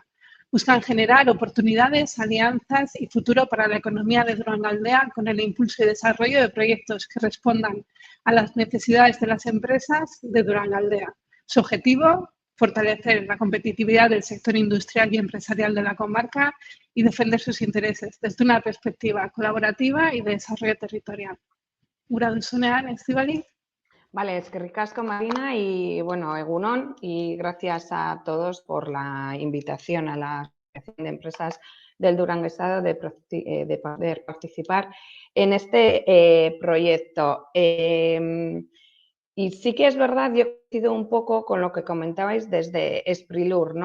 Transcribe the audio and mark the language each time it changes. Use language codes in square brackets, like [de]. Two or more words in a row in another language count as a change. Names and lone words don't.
[es] Buscan generar oportunidades, alianzas y futuro para la economía de Durangaldea con el impulso y desarrollo de proyectos que respondan a las necesidades de las empresas de Durangaldea. Su objetivo, fortalecer la competitividad del sector industrial y empresarial de la comarca y defender sus intereses desde una perspectiva colaborativa y de desarrollo territorial. [eu] Gura duzunean, Estíbaliz. Vale, eskerrik asko, [es] Marina, y bueno, egunon, y gracias a todos por la invitación a la Asociación de Empresas del Duranguesado de poder participar en este proyecto. Y sí que es verdad, yo coincido un poco con lo que comentabais desde Sprilur, ¿no?